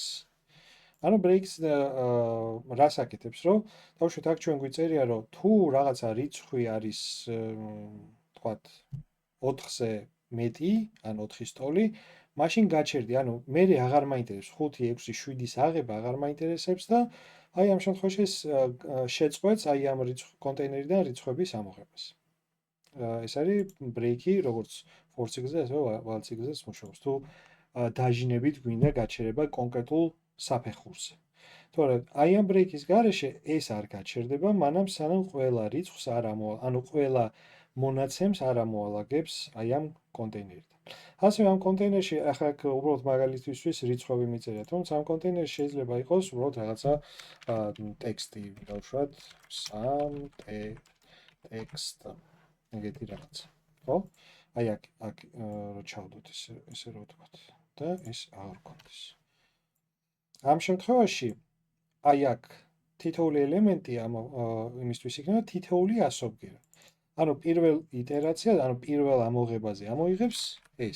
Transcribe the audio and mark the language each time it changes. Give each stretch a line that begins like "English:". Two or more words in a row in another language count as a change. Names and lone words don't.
Georgian: ანუ breaks რას აკეთებს, რომ დავუშვათ აქ ჩვენ გვიწერია, რომ თუ რაღაცა რიცხვი არის თქვათ 4-ზე მეტი, ან 4-ის ტოლი, მაშინ გაჩერდი, ანუ მე აღარ მაინტერესებს 5, 6, 7-ის აღება აღარ მაინტერესებს და აი ამ შემთხვევაში შეწყვეტს აი ამ კონტეინერიდან რიცხვების ამოღებას. ეს არის break-ი, როგორც
English: for signal-ზე,
Georgian: ასევე
English: while signal-ზეც
Georgian: მუშაობს. თუ დაჟინებით გვინდა გაჩერება კონკრეტულ საფეხურზე. თორემ აი ამ break-ის გარეშე ეს არ გაჩერდება, მანამ სანამ ყველა რიცხვს არ ანუ ყველა მონაცემს არ ამოალაგებს აი ამ კონტეინერიდან. ასევე ამ კონტეინერში ახლა უბრალოდ მაგალითისთვის რიცხვები მიწერია, თუმცა ამ კონტეინერში შეიძლება იყოს უბრალოდ რაღაცა ტექსტი, დავუშვათ,
English: some text
Georgian: ეგეთი რაღაცა, ხო? აი აქ რო ჩავდოთ ესე რო ვთქვათ და ეს აღარ გქონდეს. ამ შემთხვევაში აი აქ თითოეული ელემენტი იმისთვის იქნება თითოეული ასობგერა. ანუ პირველ იტერაციაზე, ანუ პირველ ამოღებაზე ამოიღებს ეს.